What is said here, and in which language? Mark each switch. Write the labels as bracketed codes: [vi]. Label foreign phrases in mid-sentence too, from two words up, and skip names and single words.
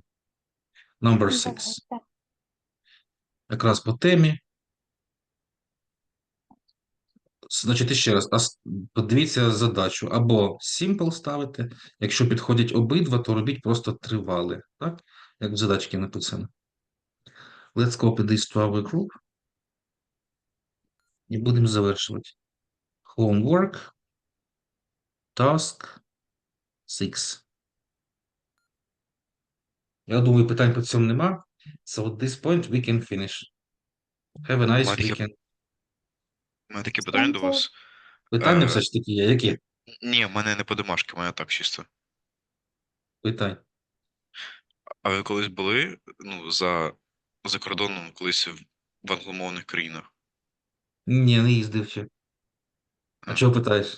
[en] Number 6. [uk] Якраз по темі. Значить, ще раз, подивіться задачу. Або simple ставите. Якщо підходять обидва, то робіть просто тривале. Так? Як в задачці написано. [en] Let's copy this to our group. [uk] І будемо завершувати. Homework. [en] Task 6. [uk] Я думаю, питань по цьому нема. [en] So at this point we can finish. Have a nice weekend. [uk] У мене таке питання до вас. Питання все ж таки є. Які? Ні, в мене не по домашки, в мене так чисто. Питань. А ви колись були за кордоном колись в англомовних країнах? Ні, не їздив ще. А чого питаєш?